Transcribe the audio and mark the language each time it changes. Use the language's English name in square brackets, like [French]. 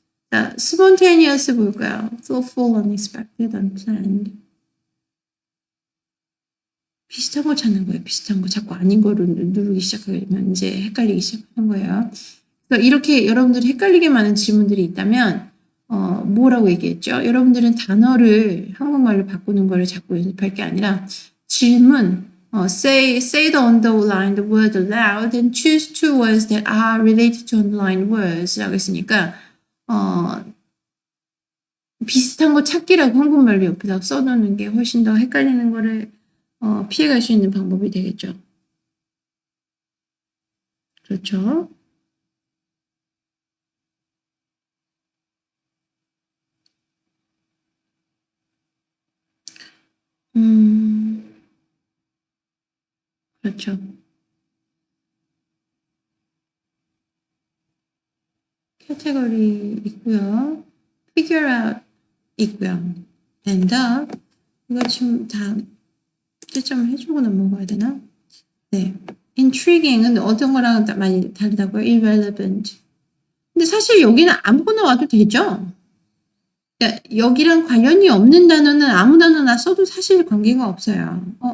[Korean] 자, spontaneous 뭘까요? [English] thoughtful, unexpected, unplanned. [Korean] 비슷한 거 찾는 거예요. 비슷한 거 자꾸 아닌 거를 누르기 시작하면 이제 헷갈리기 시작하는 거예요. 그러니까 이렇게 여러분들이 헷갈리게 많은 질문들이 있다면 뭐라고 얘기했죠? 여러분들은 단어를 한국말로 바꾸는 거를 자꾸 연습할 게 아니라 질문 [English] say the underlined word aloud and choose two words that are related to underlined words [Korean] 라고 했으니까 비슷한 거 찾기라고 한국말로 옆에다 써놓는 게 훨씬 더 헷갈리는 거를 피해갈 수 있는 방법이 되겠죠. 그렇죠? 그렇죠. category 있고요. figure out 있고요. end up 이거 지금 다 채점을 해주고 넘어가야 되나? 네. intriguing은 어떤 거랑 많이 다르다고요? [English] irrelevant. [Korean] 근데 사실 여기는 아무거나 와도 되죠? 그러니까 여기랑 관련이 없는 단어는 아무 단어나 써도 사실 관계가 없어요.